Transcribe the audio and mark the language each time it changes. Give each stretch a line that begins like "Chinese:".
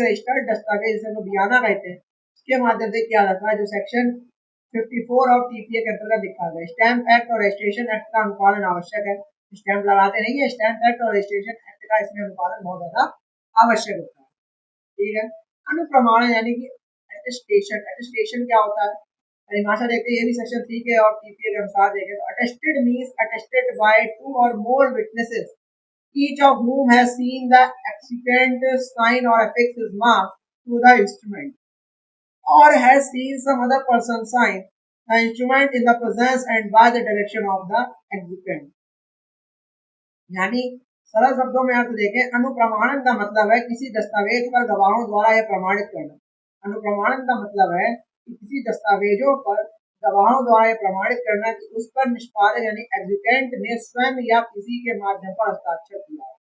Hindi: Registered दस्तावेज जिसे लोग बयाना कहते हैं उसके माध्यम से किया जाता है, जो सेक्शन 54 ऑफ टीपीए के अंतर्गत लिखा गया। स्टैम्प एक्ट और रजिस्ट्रेशन एक्ट का अनुपालन आवश्यक है। स्टैम्प लगाते नहीं है, स्टैम्प एक्ट और रजिस्ट्रेशन एक्ट का इसमें अनुपालन बहुत ज्यादा आवश्यक होता है, ठीक है। अनुप्रमाणन यानी कि अटेस्टेशन, अटेस्टेशन क्या होता है? परिभाषा देखते हैं ये भी सेक्शन 3 के और टीपीए के अनुसार देखें तो
English: Attested means attested by 2 or more witnesses each of whom has seen the executant sign or affix his mark to the instrument or has seen some other person sign the instrument in the presence and by the direction of the executant।
Hindi: यानी सरल शब्दों में अर्थ देखें अनुप्रमाणन का मतलब है किसी दस्तावेज पर गवाहों द्वारा यह प्रमाणित करना। अनुप्रमाणन का मतलब है कि किसी दस्तावेजों पर गवाहों द्वारा यह प्रमाणित करना कि उस पर निष्पादक यानी एग्जीक्यूटेंट ने स्वयं या किसी के माध्यम पर हस्ताक्षर किया है।